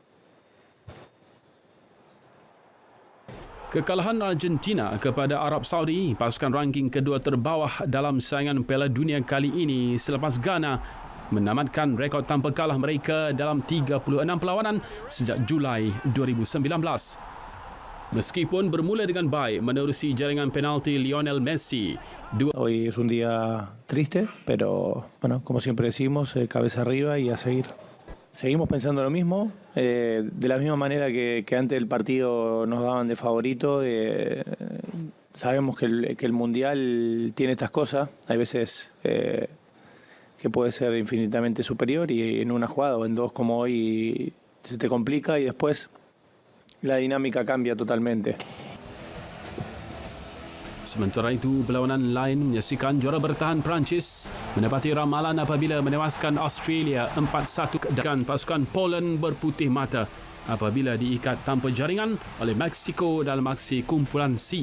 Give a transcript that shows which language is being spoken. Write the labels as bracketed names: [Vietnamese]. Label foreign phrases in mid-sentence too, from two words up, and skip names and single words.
[Malay] Kekalahan Argentina kepada Arab Saudi, pasukan ranking kedua terbawah dalam saingan Piala Dunia kali ini selepas Ghana menamatkan rekod tanpa kalah mereka dalam 36 perlawanan sejak Julai 2019. Meskipun bermula dengan baik menerusi jaringan penalti Lionel Messi. [Spanish] Hoy es un día triste, pero bueno, como siempre decimos, cabeza arriba y a seguir. Seguimos pensando lo mismo, de la misma manera que antes del partido nos daban de favorito. Sabemos que el Mundial tiene estas cosas, hay veces que puede ser infinitamente superior y en una jugada o en dos como hoy se te complica y después la dinámica cambia totalmente. [Malay] Sementara itu, perlawanan lain menyaksikan juara bertahan Perancis menepati ramalan apabila menewaskan Australia 4-1 dan pasukan Poland berputih mata apabila diikat tanpa jaringan oleh Meksiko dalam aksi kumpulan C.